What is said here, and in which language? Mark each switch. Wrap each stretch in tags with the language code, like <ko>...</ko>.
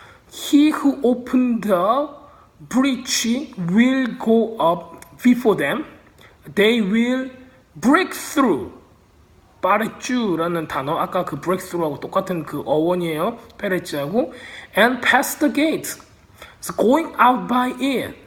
<en>He who opened the breach will go up before them. They will break through.</en> <ko>파레쥬라는 단어, 아까 그 breakthrough하고 똑같은 그 어원이에요.</ko> <en>페레츠하고 and pass the gate. So going out by it.</en>